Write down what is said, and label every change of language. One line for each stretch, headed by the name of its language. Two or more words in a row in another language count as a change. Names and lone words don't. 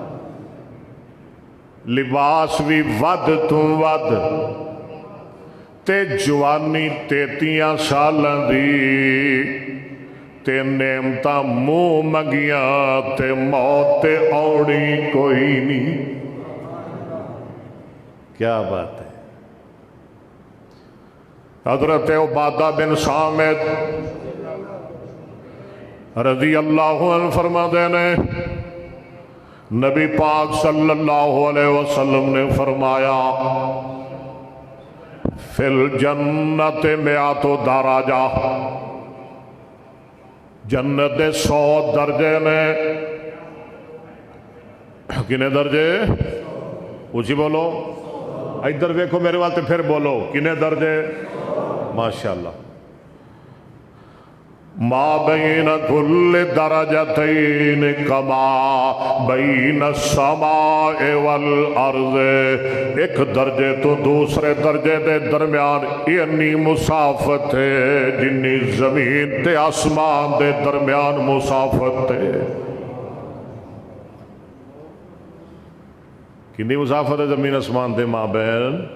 Punjabi: لباس بھی ودھ تو ودھ تے جوانی 33 سالاں دی تے نعمتاں منہ منگیاں تے موت تے آؤنی کوئی نہیں.
Urdu: کیا بات ہے.
Punjabi: حضرت عبادہ بن صامت
Arabic: رضي الله عنه
Punjabi: فرماتے نے نبی پاک
Arabic: صلى الله عليه وسلم
Punjabi: نے فرمایا
Arabic: في الجنة مائة درجة,
Punjabi: جنت دے 100 درجے نے. کنے درجے? اونچی بولو، ادھر دیکھو میرے وال تے فیر بولو کنے درجے.
Arabic: ماشاءالله۔ ما بين كل درجتين كما بين السماء والأرض,
Punjabi: اک درجے تو دوسرے درجے کے درمیان انی مسافت ہے جنی زمین تے آسمان کے درمیان مسافت ہے.
Urdu: کتنی مسافت ہے زمین آسمان کے مابین?